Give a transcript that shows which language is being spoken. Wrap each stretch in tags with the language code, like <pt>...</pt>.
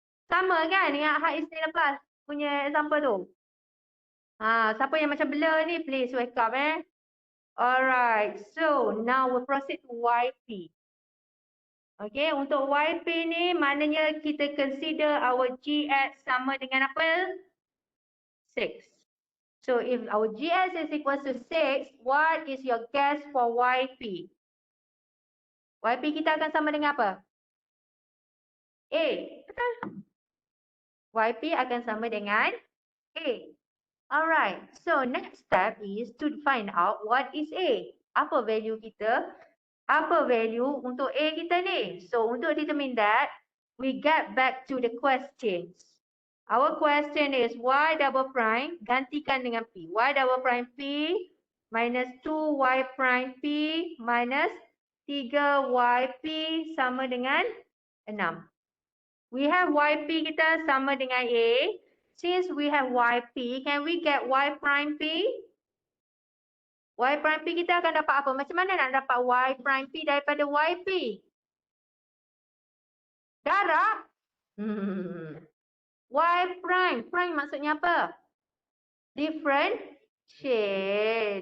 <ms>Sama kan dengan hak isteri lepas punya example tu? Siapa yang macam blur ni,</ms> <en>please wake up Alright, so now we proceed to YP.</en> <ms>Okay, untuk YP ni maknanya kita</ms> <en>consider our GX</en> <ms>sama dengan apa? 6.</ms> <en>So if our GX is equal to 6, what is your guess for YP?</en> <ms>YP kita akan sama dengan apa? A, betul? YP akan sama dengan A.</ms> <en>Alright, so next step is to find out what is A.</en> <ms>Apa value kita? Apa value untuk A kita ni?</ms> <en>So</en> <ms>untuk</ms> <en>determine that, we get back to the questions. Our question is y double prime</en> <ms>gantikan dengan</ms> <en>P. Y double prime P minus 2y prime P minus 3yp</en> <ms>sama dengan</ms> <en>6. We have</en> <ms>yp kita sama dengan A.</ms> <en>Since we have yp, can we get y prime P?</en> <ms>Y prime P kita akan dapat apa? Macam mana nak dapat Y prime P daripada YP? Darab. Y prime. Prime maksudnya apa? Differentiate.</ms>